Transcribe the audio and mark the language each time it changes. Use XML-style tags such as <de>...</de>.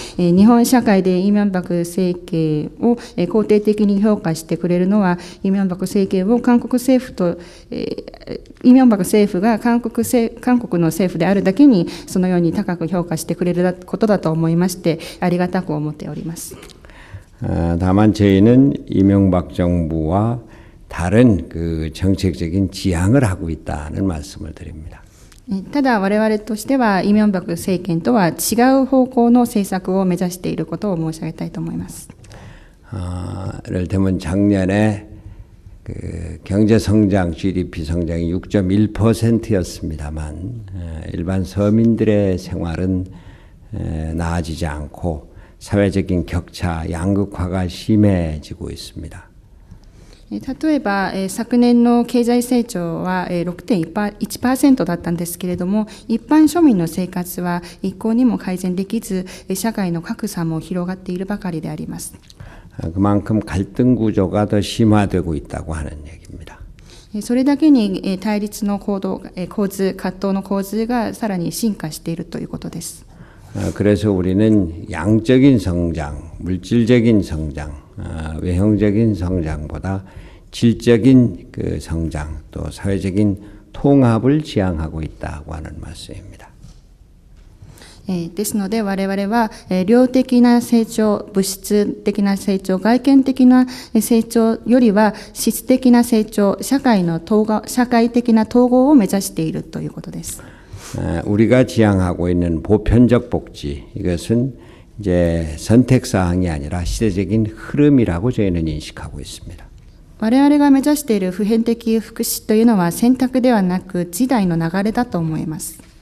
<ja>日本社会でイ・ミョンバク政権を肯定的に評価してくれるのは、イ・ミョンバク政権を韓国政府と、イ・ミョンバク政府が韓国の政府であるだけにそのように高く評価してくれることだと思いまして、ありがたく思っております。</ja> <ko>다만 저희는 이명박 정부와 다른 그 정책적인 지향을 하고 있다는 말씀을 드립니다.</ko> <ja>ただ我々としてはイ・ミョンバク政権とは違う方向の政策を目指していることを申し上げたいと思います。</ja> <ko>예를 들면 작년에 그 경제 성장, GDP 성장이 6.1%였습니다만 일반 서민들의 생활은 나아지지 않고 사회적인 격차, 양극화가 심해지고 있습니다.</ko> <ja>例えば、昨年の経済成長は 6.1% だったんですけれども、一般庶民の生活は一向にも改善できず、社会の格差も広がっているばかりであります。</ja> <ko>그만큼 갈등 구조가 더 심화되고 있다고 하는 얘기입니다.</ko> <ja>それだけに対立の葛藤の構図がさらに進化しているということです。</ja> <ko>그래서 우리는 양적인 성장, 물질적인 성장, 외형적인 성장보다 질적인 그 성장, 또 사회적인 통합을 지향하고 있다고 하는 말씀입니다.</ko> <ja>ですので我々は量的な成長、物質的な成長、外見的な成長よりは質的な成長、社会的な統合を目指しているということです。</ja> <ko>우리가 지향하고 있는 보편적 복지, 이것은 이제 선택 사항이 아니라 시대적인 흐름이라고 저희는 인식하고 있습니다.</ko> <ja>我々が目指している普遍的福祉というのは選択ではなく時代の流れだと思います。</ja>